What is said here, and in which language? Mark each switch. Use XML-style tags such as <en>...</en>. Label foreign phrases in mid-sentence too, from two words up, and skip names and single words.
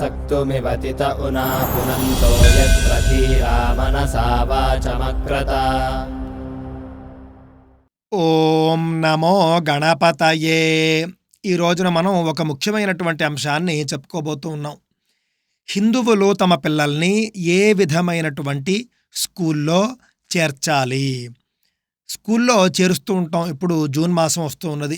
<sa>मृत्युमिवतित उना पुनन्तो यत्र धीरा मनसा वाचमक्रत। ఓం నమో గణపతయే.</sa> <te>ఈ రోజున మనం ఒక ముఖ్యమైనటువంటి అంశాన్ని చెప్పుకోబోతూ ఉన్నాం. హిందువులు తమ పిల్లల్ని ఏ విధమైనటువంటి స్కూల్లో చేర్చాలి? స్కూల్లో చేరుస్తూ ఉంటాం. ఇప్పుడు జూన్ మాసం వస్తూ ఉన్నది.</te>